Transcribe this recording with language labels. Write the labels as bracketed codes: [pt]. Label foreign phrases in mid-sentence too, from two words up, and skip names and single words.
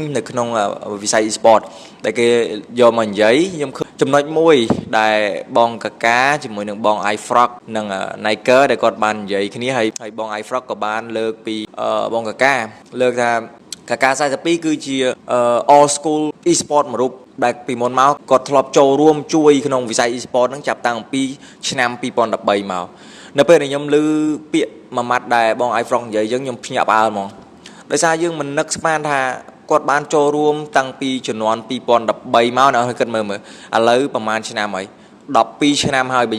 [km] នៅក្នុងវិស័យ e-sport ដែលគេយកមកនិយាយខ្ញុំឃើញចំណុចមួយដែលបងកាកាជាមួយនឹងបង iFrog និង Niker ដែលគាត់បាននិយាយគ្នាហើយបង iFrog ក៏បានលើកពីបងកាកាលើកថាកាកា42គឺជា [en] all school e-sport [km] មួយរូបដែលពីមុនមកគាត់ធ្លាប់ចូលរួមជួយក្នុងវិស័យ e-sport ហ្នឹងចាប់តាំងពីឆ្នាំ2013មកនៅពេលដែលខ្ញុំឮពាក្យមួយម៉ាត់ដែលបង iFrog និយាយយើងខ្ញុំភ្ញាក់ផ្អើលហ្មងដោយសារយើងមិននឹកស្មានថាគាត់បានចូលរួមតាំងពីជំនាន់2013មកណាគិតមើលឥឡូវប្រហែលឆ្នាំហើយ12ឆ្នាំហើយបើ